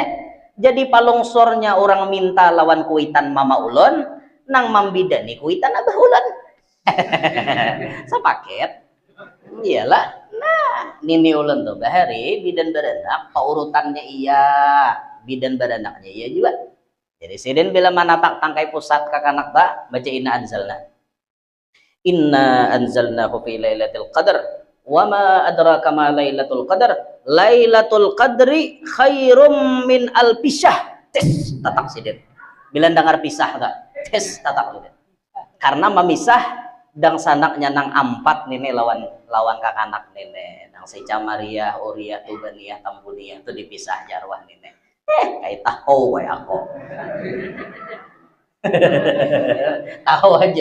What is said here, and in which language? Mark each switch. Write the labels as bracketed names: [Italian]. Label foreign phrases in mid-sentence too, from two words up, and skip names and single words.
[Banjar] Jadi palongsornya orang minta lawan kuitan mama ulun nang mambidani kuitan abah ulun. Sepaket. Iyalah. Nah, nini ulun tuh bahari bidan baranak paurutannya iya, bidan baranaknya iya juga. Jadi sidin bila mana tak tangkai pusat kakanak tak baca [Arabic] إنا أنزلنا. إنا أنزلناه في ليلة القدر. وما أدراك ما ليلة القدر. ليلة القدر خير من ألف شهر. [Banjar] Tes tatak sidin. Bila dengar pisah tak? Tes tatak sidin. Karena memisah dang sanaknya nang ampat nini lawan kakanak nini. Nang Seca Maria, Uria, Tubaniyah, Tambuniyah itu dipisah jarwah nini. Kayak tahu kayak aku. Tahu aja pang.